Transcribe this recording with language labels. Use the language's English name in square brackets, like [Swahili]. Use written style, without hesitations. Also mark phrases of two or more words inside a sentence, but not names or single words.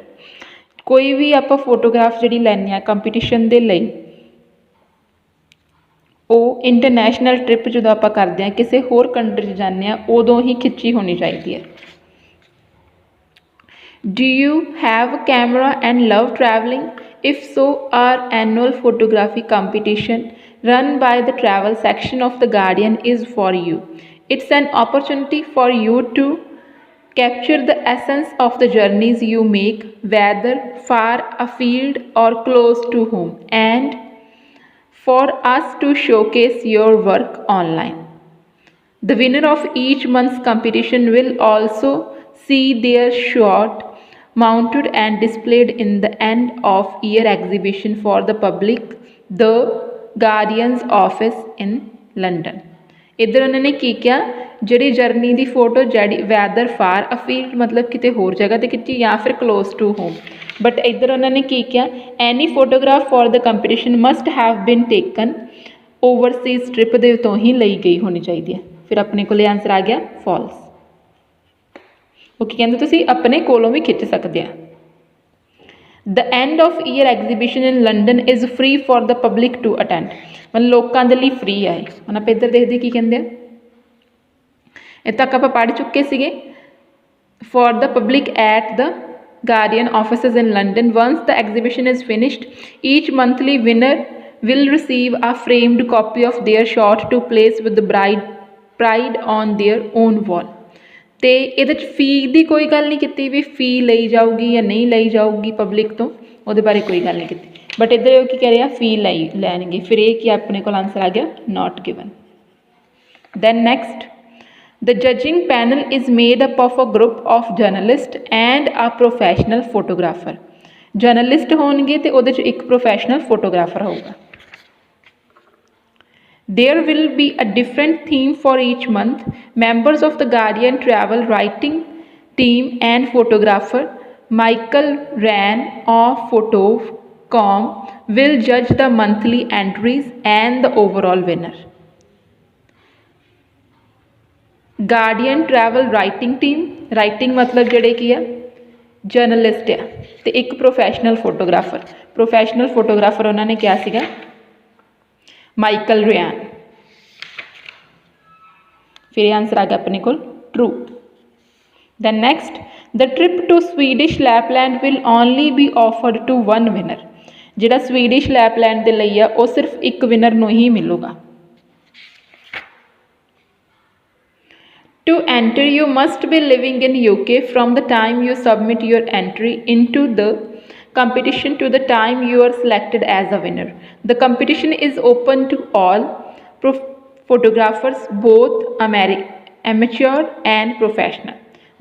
[Punjabi] ਕੋਈ ਵੀ ਆਪਾਂ ਫੋਟੋਗ੍ਰਾਫ ਜਿਹੜੀ ਲੈਂਦੇ ਆ ਕੰਪੀਟੀਸ਼ਨ ਦੇ ਲਈ ਉਹ ਇੰਟਰਨੈਸ਼ਨਲ ਟ੍ਰਿਪ ਜਦੋਂ ਆਪਾਂ ਕਰਦੇ ਹਾਂ ਕਿਸੇ ਹੋਰ ਕੰਟਰੀ 'ਚ ਜਾਂਦੇ ਹਾਂ ਉਦੋਂ ਹੀ ਖਿੱਚੀ ਹੋਣੀ ਚਾਹੀਦੀ ਹੈ। [English] Do you have camera and love travelling? If so our annual photography competition run by the travel section of the Guardian is for you. It's an opportunity for you to capture the essence of the journeys you make, whether far afield or close to home, and for us to showcase your work online. The winner of each month's competition will also see their shot mounted and displayed in the end of year exhibition for the public, the Guardian's office in London. [Punjabi] ਇੱਧਰ ਉਹਨਾਂ ਨੇ ਕੀ ਕਿਹਾ ਜਿਹੜੀ ਜਰਨੀ ਦੀ ਫੋਟੋ ਜਿਹੜੀ [English] whether far afield [Punjabi] ਮਤਲਬ ਕਿਤੇ ਹੋਰ ਜਗ੍ਹਾ 'ਤੇ ਖਿੱਚੀ ਜਾਂ ਫਿਰ [English] close to home, [Punjabi] ਬਟ ਇੱਧਰ ਉਹਨਾਂ ਨੇ ਕੀ ਕਿਹਾ [English] Any photograph for the competition must have been taken overseas trip [Punjabi] ਦੇ ਤੋਂ ਹੀ ਲਈ ਗਈ ਹੋਣੀ ਚਾਹੀਦੀ ਹੈ। ਫਿਰ ਆਪਣੇ ਕੋਲ ਆਨਸਰ ਆ ਗਿਆ ਫਾਲਸ। ਉਹ ਕੀ ਕਹਿੰਦੇ ਤੁਸੀਂ ਆਪਣੇ ਕੋਲੋਂ ਵੀ ਖਿੱਚ ਸਕਦੇ ਆ। [English] The end of year exhibition in London is free for the public to attend, [Punjabi] ਮਤਲਬ ਲੋਕਾਂ ਦੇ ਲਈ ਫ੍ਰੀ ਆਏ। ਹੁਣ ਆਪਾਂ ਇੱਧਰ ਦੇਖਦੇ ਕੀ ਕਹਿੰਦੇ ਆ, ਇੱਥੇ ਤੱਕ ਆਪਾਂ ਪੜ੍ਹ ਚੁੱਕੇ ਸੀਗੇ [English] for the public at the Guardian offices in London. Once the exhibition is finished, each monthly winner will receive a framed copy of their shot to place with the pride on their own wall. [Punjabi] ਅਤੇ ਇਹਦੇ 'ਚ ਫੀ ਦੀ ਕੋਈ ਗੱਲ ਨਹੀਂ ਕੀਤੀ ਵੀ ਫੀ ਲਈ ਜਾਊਗੀ ਜਾਂ ਨਹੀਂ ਲਈ ਜਾਊਗੀ ਪਬਲਿਕ ਤੋਂ, ਉਹਦੇ ਬਾਰੇ ਕੋਈ ਗੱਲ ਨਹੀਂ ਕੀਤੀ, ਬਟ ਇੱਧਰ ਉਹ ਕੀ ਕਹਿ ਰਿਹਾ ਫੀ ਲੈਣਗੇ। ਫਿਰ ਇਹ ਕੀ ਆਪਣੇ ਕੋਲ ਆਨਸਰ ਆ ਗਿਆ [English] Not given. Then next the judging panel is made up of a group of journalist and a professional photographer. [Punjabi] ਜਰਨਲਿਸਟ ਹੋਣਗੇ ਅਤੇ ਉਹਦੇ 'ਚ ਇੱਕ ਪ੍ਰੋਫੈਸ਼ਨਲ ਫੋਟੋਗ੍ਰਾਫਰ ਹੋਊਗਾ। [English] There will be a different theme for each month. Members of the Guardian travel writing team and photographer Michael Ryan of Photo.com will judge the monthly entries and the overall winner. Guardian travel writing team, writing [Punjabi] मतलब ਜਿਹੜੇ ਕੀ ਆ ਜਰਨਲਿਸਟ ਆ ਤੇ ਇੱਕ ਪ੍ਰੋਫੈਸ਼ਨਲ ਫੋਟੋਗ੍ਰਾਫਰ ਉਹਨਾਂ ਨੇ ਕਿਹਾ ਸੀਗਾ ਮਾਈਕਲ ਰਿਆਨ। ਫਿਰ ਆਨਸਰ ਆ ਗਿਆ ਆਪਣੇ ਕੋਲ ਟਰੂ। [English] Then next the trip to Swedish Lapland will only be offered to one winner. [Punjabi] ਜਿਹੜਾ ਸਵੀਡਿਸ਼ ਲੈਪਲੈਂਡ ਦੇ ਲਈ ਆ ਉਹ ਸਿਰਫ ਇੱਕ ਵਿਨਰ ਨੂੰ ਹੀ ਮਿਲੂਗਾ। [English] To enter you must be living in UK from the time you submit your entry into the competition to the time you are selected as a winner. The competition is open to all photographers, both amateur and professional.